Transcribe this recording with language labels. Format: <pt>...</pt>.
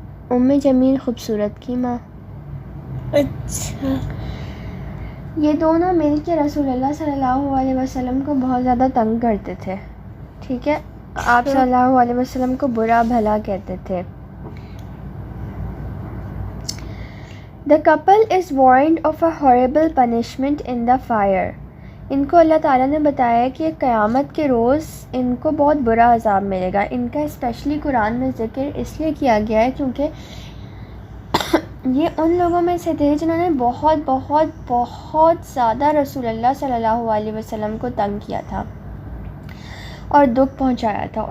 <ur>ام جمیل خوبصورت کی ماں. اچھا. یہ دونوں مل کے رسول اللہ صلی اللہ علیہ وسلم کو بہت زیادہ تنگ کرتے تھے. ٹھیک ہے. آپ صلی اللہ علیہ وسلم کو برا بھلا کہتے تھے.</ur> <en>The couple is warned of a horrible punishment in the fire.</en> <ur>ان کو اللہ تعالیٰ نے بتایا کہ قیامت کے روز ان کو بہت برا عذاب ملے گا. ان کا اسپیشلی قرآن میں ذکر اس لیے کیا گیا ہے کیونکہ یہ ان لوگوں میں سے تھے جنہوں نے بہت بہت بہت زیادہ رسول اللہ صلی اللہ علیہ وسلم کو تنگ کیا تھا اور دکھ پہنچایا تھا.</ur>